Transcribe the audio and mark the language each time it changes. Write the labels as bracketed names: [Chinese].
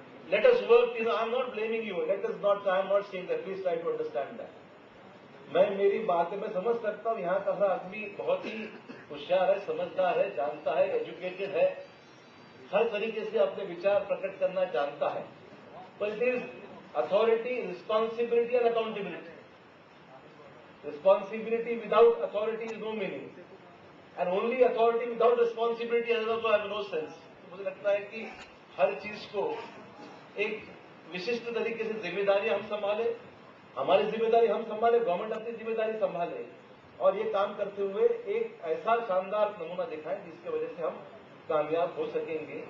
[English] Let us work, I am not blaming you, let us not, I am not saying that, please try to understand that. [Hindi] मैं, मेरी बात है, मैं समझ सकता हूं यहां का हर आदमी बहुत ही होशियार है, समझदार है, जानता है, एजुकेटेड है, हर तरीके से अपने विचार प्रकट करना जानता है। [English] पर it is authority, responsibility and accountability. Responsibility without authority is no meaning, and only authority without responsibility has also have no sense. [Hindi] मुझे लगता है कि हर चीज को एक विशिष्ट तरीके से जिम्मेदारी हम संभाले, हमारी जिम्मेदारी हम संभाले, गवर्नमेंट अपनी जिम्मेदारी संभाले, और ये काम करते हुए एक ऐसा शानदार नमूना दिखाएं जिसकी वजह से हम कामयाब हो सकेंगे।